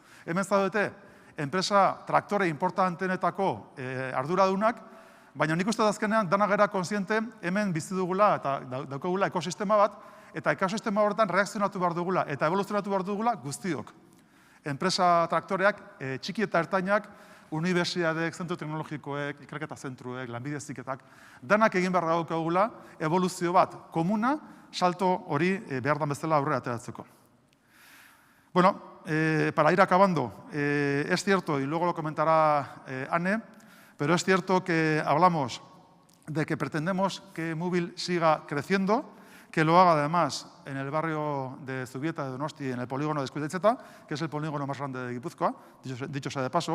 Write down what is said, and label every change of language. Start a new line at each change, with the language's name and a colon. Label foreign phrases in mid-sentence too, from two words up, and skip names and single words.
Basque: Hemen zaudete, enpresa traktore importantenetako arduradunak, baina nik uste azkenean dana gara kontziente hemen bizi dugula eta daukagula ekosistema bat, eta ekosistema horretan reakzionatu behar dugula eta evoluzionatu behar dugula guztiok. Enpresa traktoreak, txiki eta ertainak, unibertsitateek, zentru teknologikoek, ikerketa zentruek, lanbide heziketak, danak egin behar daukagula evoluzio bat komuna, salto hori behar dan bezala aurrera ateratzeko.
Spanish: Bueno, para ir acabando, es cierto, y luego lo comentará Anne, pero es cierto que hablamos de que pretendemos que Mobil siga creciendo, que lo haga además en el barrio de Zubieta de Donosti, en el polígono de Eskuidetzeta, que es el polígono más grande de Guipúzcoa, dicho sea de paso.